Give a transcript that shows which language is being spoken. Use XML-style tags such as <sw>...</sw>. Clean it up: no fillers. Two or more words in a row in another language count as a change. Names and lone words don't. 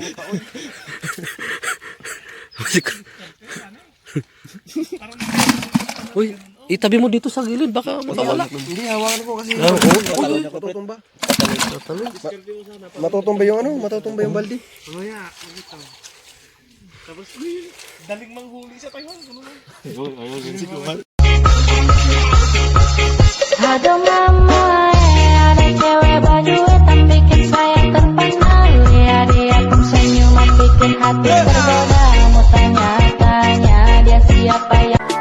<tl>Uy, itabi mo dito sa gilid, baka makawala. Hindi, hawakan ko kasi. Matutumba. Matutumba yung ano, matutumba yung baldi. Mamaya, magito. Tapos, daling manghuli sa Taiwan.</tl> <id>Aduh mama, ada cewek berduit yang bikin saya terpana. Lihat dia pun senyuman bikin hati tergoda. Mau tanya-tanya dia siapa yang</id>